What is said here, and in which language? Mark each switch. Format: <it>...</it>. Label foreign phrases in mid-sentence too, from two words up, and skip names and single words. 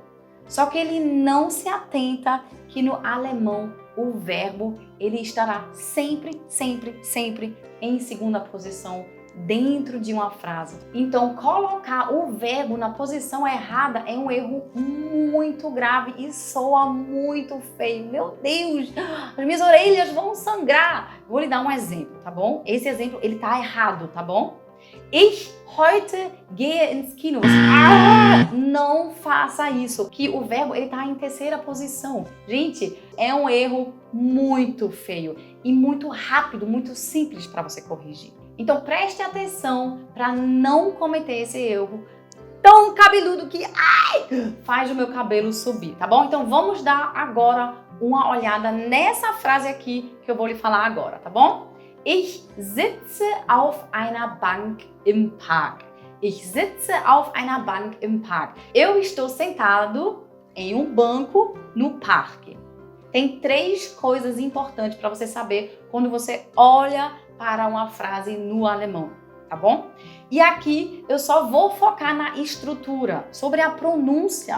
<pt>Só que ele não se atenta que no alemão o verbo ele estará sempre em segunda posição dentro de uma frase. Então, colocar o verbo na posição errada é um erro muito grave e soa muito feio. Meu Deus, as minhas orelhas vão sangrar. Vou lhe dar um exemplo, tá bom? Esse exemplo, ele tá errado, tá bom?</pt> <de>Ich heute gehe ins Kino.</de> <pt>Não faça isso, que o verbo ele tá em terceira posição. Gente, é um erro muito feio e muito rápido, muito simples para você corrigir. Então preste atenção para não cometer esse erro tão cabeludo que faz o meu cabelo subir, tá bom? Então vamos dar agora uma olhada nessa frase aqui que eu vou lhe falar agora, tá bom?</pt> <de>Ich sitze auf einer Bank im Park. Ich sitze auf einer Bank im Park.</de> <pt>Eu estou sentado em um banco no parque. Tem 3 coisas importantes para você saber quando você olha para uma frase no alemão, tá bom? E aqui eu só vou focar na estrutura, sobre a pronúncia.</pt>